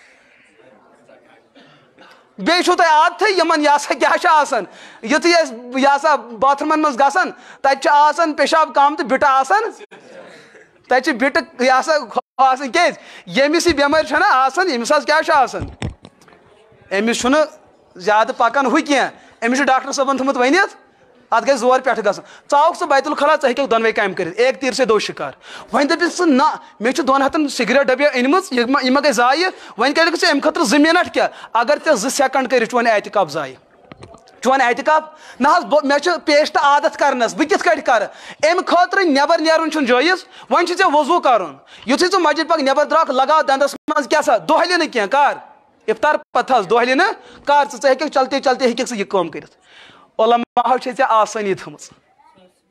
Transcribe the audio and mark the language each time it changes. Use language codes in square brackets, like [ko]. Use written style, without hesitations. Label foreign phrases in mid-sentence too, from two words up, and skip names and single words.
[ks] بیٚیہِ چھُو تۄہہِ عادتھٕے یِمن یہِ ہسا کیٛاہ چھُ آسان یُتھُے أسۍ یہِ ہسا باتھ روٗمن منٛز گژھان تتہِ چھُ آسان پیشاب کم تہٕ بِٹہٕ آسان تتہِ چھِ بِٹہٕ یہِ ہسا آسان کیٛازِ ییٚمِس یہِ بٮ۪مٲرۍ چھےٚ نہ آسان ییٚمِس حظ کیٛاہ چھُ آسان أمِس چھُنہٕ زیادٕ پکان ہُہ کینٛہہ أمِس چھُ ڈاکٹر صٲبن تھوٚمُت ؤنِتھ اتھ گژھِ زور پٮ۪ٹھٕ گژھُن ژٕ آوُکھ سُہ بیت الخلا ژٕ ہیٚککھ دۄنوے کامہِ کٔرِتھ ایک [ur] تیٖر سے دو شِکار [ks] وۄنۍ دٔپِکھ ژٕ نہ مےٚ چھُ 2 ہتن سگریٹ ڈبیا أنمٕژ یہِ ما گٔے ضایہِ وۄنۍ کٔرِکھ ژٕ امہِ خٲطرٕ 2 منٹ کیٛاہ اگر ژےٚ 2 سیکنڈ کٔرِتھ چون اعتکاف ضایہِ چون اعتکاف نہ حظ مےٚ چھُ پیشٹ عادت کرنس بہٕ کِتھ کٲٹھۍ کرٕ امہِ خٲطرٕ نٮ۪بر نیرُن چھُنہٕ جٲیز وۄنۍ چھُ ژےٚ وضوٗ کرُن یُتھُے ژٕ مسجد پاک نٮ۪بر درٛاکھ لگاو دنٛدس منٛز کیٛاہ سا دۄہلہِ نہٕ کینٛہہ کر افطار پتہٕ حظ دۄہلہِ نہٕ کر ژٕ ہیٚککھ [ur] چلتے چلتے [ks] ہیٚککھ ژٕ یہِ کٲم کٔرِتھ علماہو چھے ژےٚ آسٲنی تھٲمٕژ